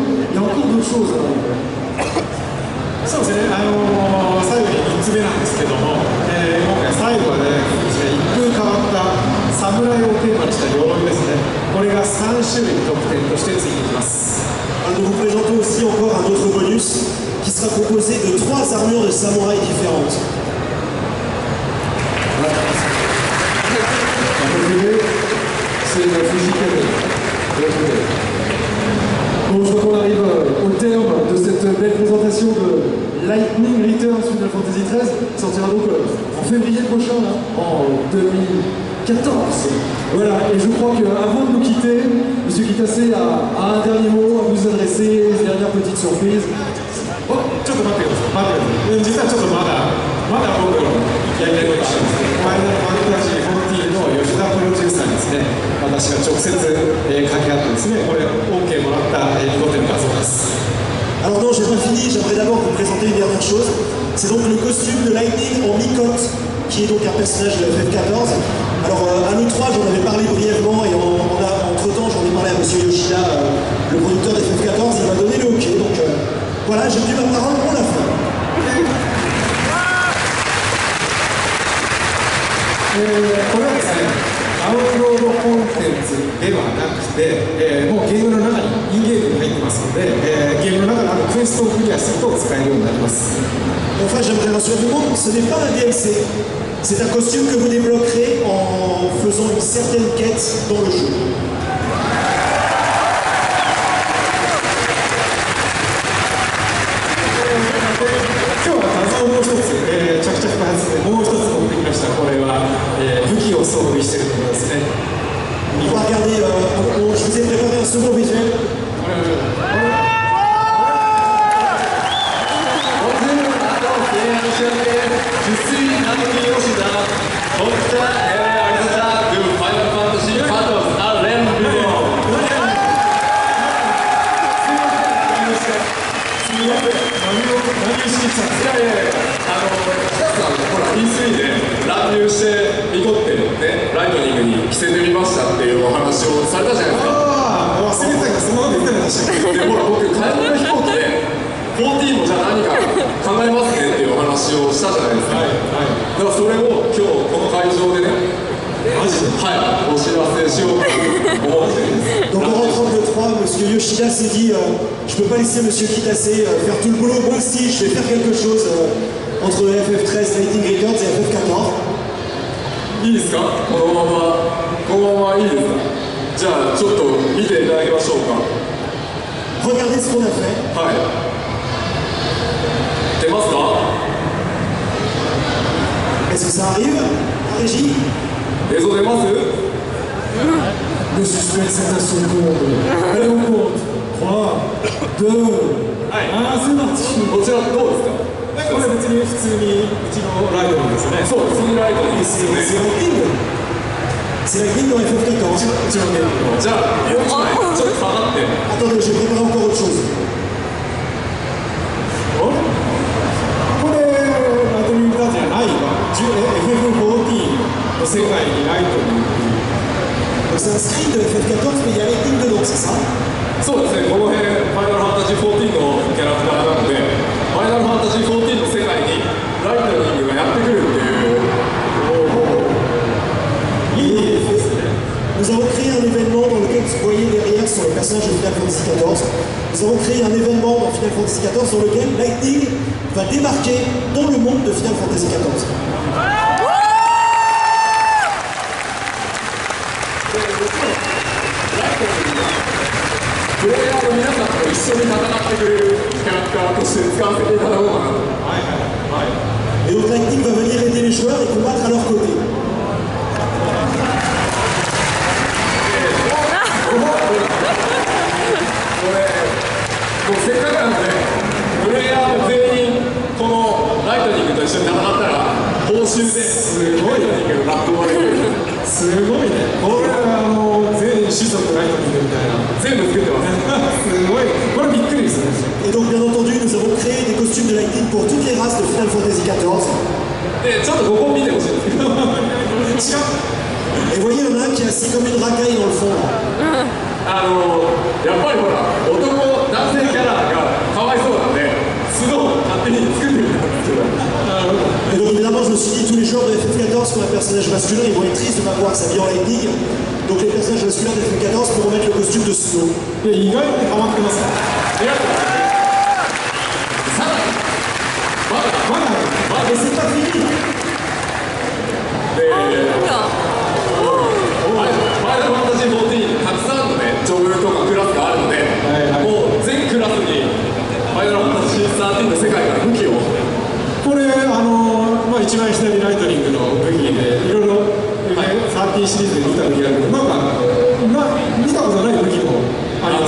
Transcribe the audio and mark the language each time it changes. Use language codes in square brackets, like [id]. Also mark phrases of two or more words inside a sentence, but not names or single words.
[fr] Il y a encore d'autres choses. [ja] そうですね、最後に3つ目なんですけども、今回最後侍をテーマにした鎧ですね。これが3種類特典としてついてきます。 [fr] Nous vous présentons aussi encore un autre bonus qui sera composé de 3 armures de samouraï différentes. C'est le Fujikage. Bon, je crois qu'on arrive au terme de cette belle présentation de Lightning Returns Final Fantasy XIII, qui sortira donc en février prochain, là, en 2014. Voilà, et je crois qu'avant de nous quitter, M. Kitase a un dernier mot à vous adresser, une dernière petite surprise. [ja] Oh, ちょっと待ってください。実はちょっとまだ僕のやりたいことがあるんですけど、ファイナルファンタジー14の吉田プロデューサーにですね、私が直接掛け合ってですね、これ OK もらった見事な画像です。 [fr] Alors non, j'ai pas fini, j'aimerais d'abord vous présenter une dernière chose. C'est donc le costume de Lightning en Micotte, qui est donc un personnage de FF14. Alors à l'E3, j'en avais parlé brièvement et entre-temps, j'en ai parlé à M. Yoshida, le producteur de FF14, il m'a donné le OK. Donc voilà, j'ai pris ma parole pour la fin. [ja] これはですね、ダウンロードコンテンツではなくて、もうゲームの中にインゲームに入ってますので、ゲームの中のあるクエストをクリアすると使えるようになります。 [fr] Enfin, j'aimerais rassurer tout le monde, ce n'est pas un DLC. C'est un costume que vous débloquerez en faisant une certaine quête dans le jeu. [ja] 今日は画像をもう一つ、着々開発でもう一つ持ってきました。これは、武器を装備しているところですね。 [fr] On va regarder, je vous ai préparé un second visuel. Je suis Naoki Yoshida, Dr. Arisa du Final Fantasy XIV Arena Video. [ja] ほら P3 で乱入してミコってね、ライトニングに着せてみましたっていうお話をされたじゃないですか。ああ、忘れてたけどそのまま出てました。で、ほら僕帰りの飛行機で14もじゃあ何か考えますねっていうお話をしたじゃないですか。はいはい、だからそれを今日この会場でね、マジで、はい、お知らせしようと思ってるんです。 [fr] Donc en rentrant de l'E3, M. Yoshida s'est dit je peux pas laisser M. Kitase faire tout le boulot, moi aussi je vais faire quelque chose entre FF13, Lightning Returns et FF14. [ja] いいですか、このままいいですか。じゃあちょっと見ていただきましょうか。 [fr] Regardez ce qu'on a fait. [ja] はい、出ますか。 [fr] Est-ce que ça arrive, la régie? [ja] 映像出ます？ [fr] Le suspense est à son comble. Allez, on compte. 3, 2, 1, c'est parti. [ja] こちらどうですか。これ別に普通にうちのライトニングですね。そう、普通にライトニングですよね。 [fr] C'est Lightning dans FF14. [ja] じゃあ、もう一枚ちょっと下がって。 [fr] Attendez, j'ai préparé encore autre chose. [ja] これライトニングだじゃないわ。FF14 の世界にライトニング。 [fr] Donc c'est un screen de FF14, mais il y a Lightning dedans, c'est ça? [ja] そうですね、この辺、ファイナルファンタジー14のキャラクターなので、ファイナルファンタジー14の世界にライトニングがやってくるっていう。 [fr] Nous avons créé un événement dans lequel vous voyez derrière sur les personnages de Final Fantasy XIV. Nous avons créé un événement dans Final Fantasy XIV dans lequel Lightning va débarquer dans le monde de Final Fantasy XIV. [ja] プレイヤーの皆さんと一緒に戦ってくれるキャラクターとして使わせていただこうかなと。 [fr] Et donc Lightning va venir aider les joueurs et combattre à leur côté. [ja] もうせっかくなんで、プレイヤーも全員このライトニングと一緒に戦ったら報酬ですごいライトニングがラップ割れる。すごいね。これは全員種族ライトニングみたいな。全部作ってます。すごい。これびっくりですね。 [fr] Et donc bien entendu, nous avons créé des costumes de Lightning pour toutes les races de Final Fantasy XIV. [ja] で、ちょっとここ見てほしいんですけど。 [fr] Et voyez, il y en a un qui est assis comme une racaille dans le fond. [ja] やっぱりほら、男性キャラがかわいそうなんで、角を勝手に作ってみたんですけど。 [fr] Et donc évidemment, je me suis dit, tous les joueurs de FF14 qui ont un personnage masculin, ils vont être tristes de ne pas voir s'habiller en Lightning. Donc les personnages masculins de FF14 pourront mettre le costume de Snow. [ja] で意外に変わってますさらにまだ [fr] Et c'est pas fini. [ja] でファイナルファンタジー14たくさんのねジョブとかクラスがあるので、もう全クラスにファイナルファンタジー13の世界から武器をこれまあ、一番下にライトニングの武器でいろいろ、13シリーズで見た武器があるけど見たことない武器もあります